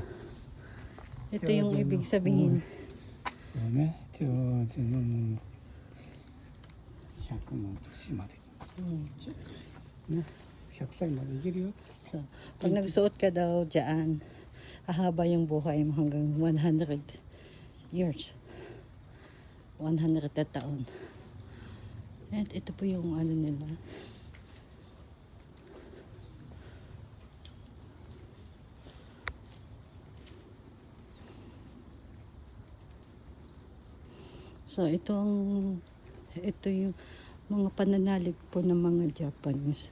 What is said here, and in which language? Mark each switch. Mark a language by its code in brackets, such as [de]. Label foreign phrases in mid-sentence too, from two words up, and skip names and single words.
[tl] Ito yung ibig sabihin. [ja] Oo ね、長寿のもう100の年まで。ね、100歳まで生きるよ。 [tl] So, pag nagsuot ka daw dyan, hahaba yung buhay mo hanggang 100 years. 100 na taon. At ito po yung ano nila. So ito yung mga pananalig po ng mga Japanese.